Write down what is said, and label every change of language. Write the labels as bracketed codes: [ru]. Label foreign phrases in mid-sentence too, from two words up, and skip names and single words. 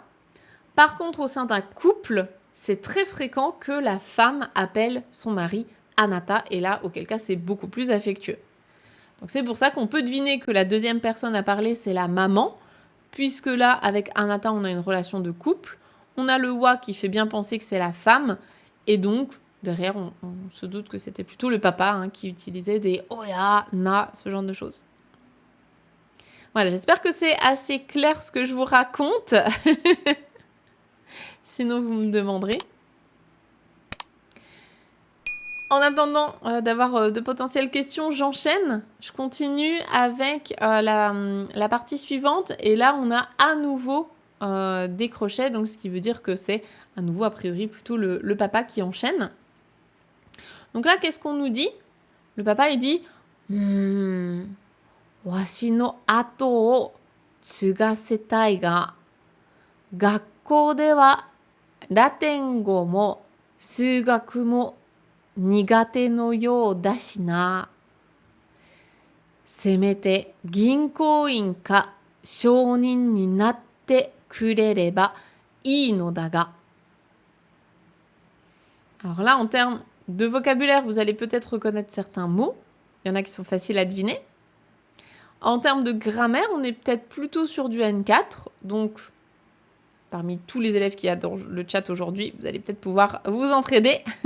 [fr] Par contre, au sein d'un couple, c'est très fréquent que la femme appelle son mari anata, et là, auquel cas, c'est beaucoup plus affectueux. Donc c'est pour ça qu'on peut deviner que la deuxième personne à parler, c'est la maman, puisque là, avec anata, on a une relation de couple. On a le wa qui fait bien penser que c'est la femme, et donc, derrière, on se doute que c'était plutôt le papa qui utilisait des oya, na, ce genre de choses. Voilà, j'espère que c'est assez clair ce que je vous raconte. Sinon, vous me demanderez. En attendant d'avoir de potentielles questions, j'enchaîne. Je continue avec la partie suivante. Et là, on a à nouveau des crochets. Donc, ce qui veut dire que c'est à nouveau, a priori, plutôt le papa qui enchaîne. Donc là, qu'est-ce qu'on nous dit ? Le papa, il dit « [ja] わし の 後 を 継がせたい が 学校 で は ラテン 語 も 数学 も 苦手 の よう だ し な. せめて 銀行員 か 商人 に なって くれれば いい の だ が. [fr] » Alors là, en termes de vocabulaire, vous allez peut-être reconnaître certains mots. Il y en a qui sont faciles à deviner. En termes de grammaire, on est peut-être plutôt sur du N4. Donc, parmi tous les élèves qu'il y a dans le chat aujourd'hui, vous allez peut-être pouvoir vous entraider.